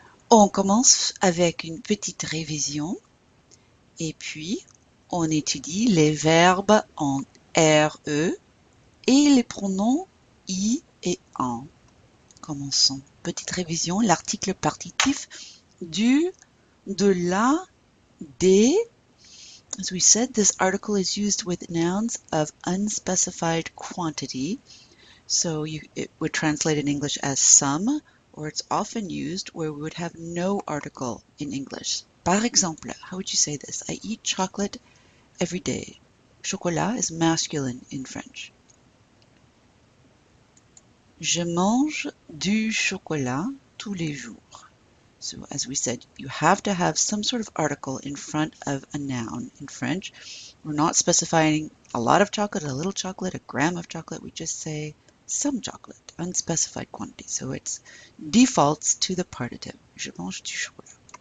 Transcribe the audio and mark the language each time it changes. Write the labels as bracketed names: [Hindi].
[French] On commence avec une petite révision et puis on étudie les verbes en RE et les pronoms I et en. Commençons. Petite révision, l'article partitif du, de la, des. [English] As we said, this article is used with nouns of unspecified quantity. So it would translate in English as some, or it's often used where we would have no article in English. [French] Par exemple, [English] how would you say this? I eat chocolate every day. Chocolat is masculine in French. [French] Je mange du chocolat tous les jours. [English] So as we said, you have to have some sort of article in front of a noun in French. We're not specifying a lot of chocolate, a little chocolate, a gram of chocolate. We just say some chocolate, unspecified quantity. So it defaults to the partitive. [French] Je mange du chocolat.